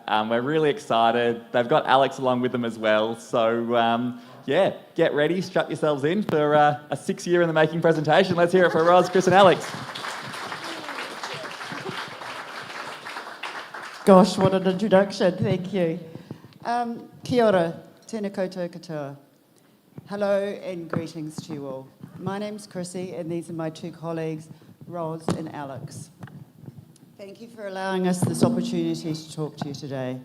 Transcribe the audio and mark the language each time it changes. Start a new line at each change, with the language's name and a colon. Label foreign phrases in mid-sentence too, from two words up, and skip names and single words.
English: We're really excited. They've got Alex along with them as well. So yeah, get ready, strap yourselves in for a 6 year in the making presentation. Let's hear it for Roz, Chris and Alex. Gosh, what an introduction, thank you.
Māori: Kia ora, tēnā koutou katoa.
English: Hello and greetings to you all. My name's Chrissie and these are my two colleagues, Roz and Alex. Thank you for allowing us this opportunity to talk to you today.